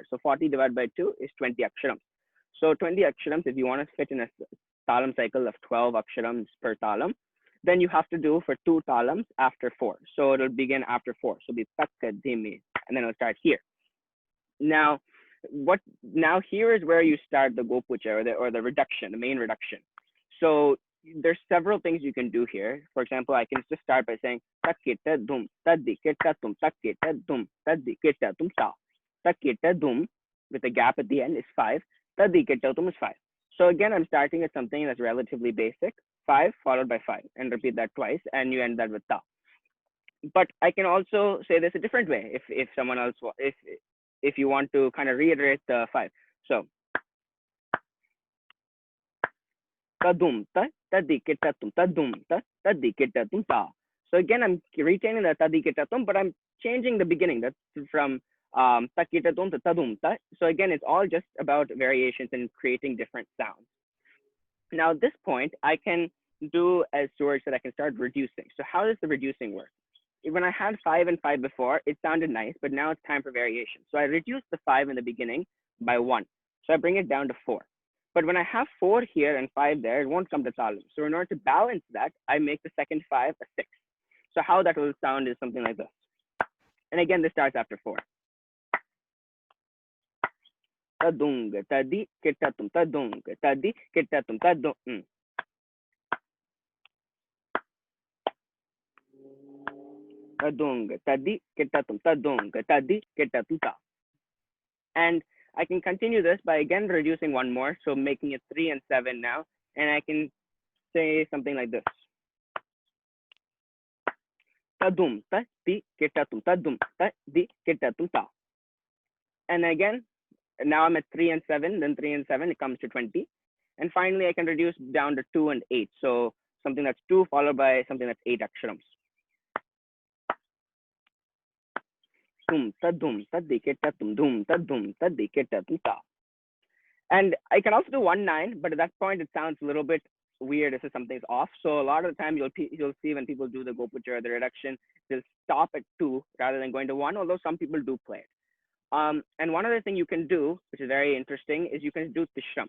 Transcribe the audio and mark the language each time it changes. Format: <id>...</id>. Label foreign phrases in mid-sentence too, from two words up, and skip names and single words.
<en>So 40 divided by 2 is 20 aksharams. So 20 aksharams, if you want to fit in a talam cycle of 12 aksharams per talam, then you have to do for 2 talams after 4. So it'll begin after 4. So be takka dhimi, and then it'll start here. Now here is where you start the gopucha or the reduction, the main reduction. So there's several things you can do here. For example, I can just start by saying takkita dum tadikita tum takkita dum tadikita tum ta. Takkita dum with a gap at the end is 5. Tadikita tum is 5. So again, I'm starting with something that's relatively basic, 5 followed by 5, and repeat that twice, and you end that with ta. But I can also say this a different way if someone else if you want to kind of reiterate the 5. So tadum ta tadikita tum tadum ta tadikita tum ta. So again, I'm retaining the tadikita tum, but I'm changing the beginning. That's from takita tum to tadum ta. So again, it's all just about variations and creating different sounds. Now at this point, I can do, as George said, I can start reducing. So how does the reducing work? When I had 5 and 5 before, it sounded nice, but now it's time for variation. So I reduce the 5 in the beginning by 1. So I bring it down to 4. But when I have 4 here and 5 there, it won't come to talam. So in order to balance that, I make the second 5 a 6. So how that will sound is something like this. And again, this starts after 4. Tadung tadi kitatum tadung tadi kitatum tadung. Tadung tadi kitatum tadung tadi kitatum ta. And I can continue this by again reducing 1 more, so making it 3 and 7 now, and I can say something like this. Tadum ta di kitatum tadum ta di kitatum ta. And again, now I'm at 3 and 7, then 3 and 7, it comes to 20. And finally, I can reduce down to 2 and 8. So something that's 2 followed by something that's 8 aksharams. Tum tadum tadiketa tum dum tadum tadiketa tum ta. And I can also do 1-9, but at that point it sounds a little bit weird as if something's off. So a lot of the time you'll see when people do the gopucha or the reduction, they'll stop at 2 rather than going to 1, although some people do play it. And one other thing you can do, which is very interesting, is you can do tishram.</en>